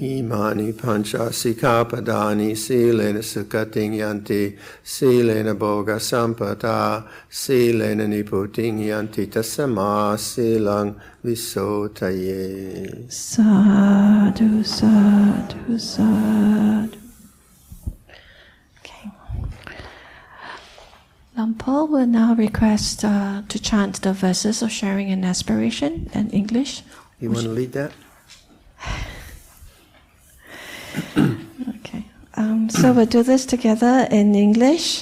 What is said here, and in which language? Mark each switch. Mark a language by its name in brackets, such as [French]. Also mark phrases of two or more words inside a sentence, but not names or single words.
[Pali] Imani pancha sikkhapadani silena sukhating yanti silena bhoga sampada silena niputing yanti tasama silang visotaye. Sadhu, sadhu, sadhu. [English] Okay. Paul will now request to chant the verses of sharing and aspiration in English. You want to lead that? Okay. So we'll do this together in English.